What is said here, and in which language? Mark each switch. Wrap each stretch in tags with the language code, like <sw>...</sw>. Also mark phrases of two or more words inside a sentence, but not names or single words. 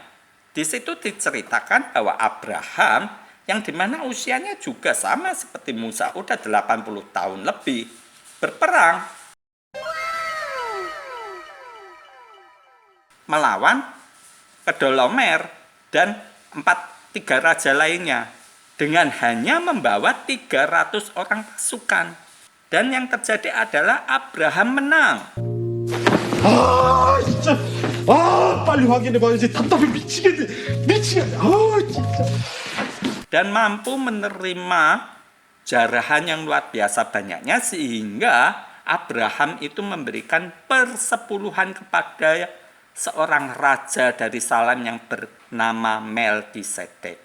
<id>Di situ diceritakan bahwa Abraham yang dimana usianya juga sama seperti Musa, udah 80 tahun lebih, berperang melawan Kedolomer dan 3 raja lainnya dengan hanya membawa 300 orang pasukan. Dan yang terjadi adalah Abraham menang.</id> <ko>진짜. 빨리 확인해봐야지. 답답해 미치겠네. 진짜.</ko> <id>Dan mampu menerima jarahan yang luar biasa banyaknya sehingga Abraham itu memberikan persepuluhan kepada seorang raja dari Salem yang bernama Melkisedek.</id>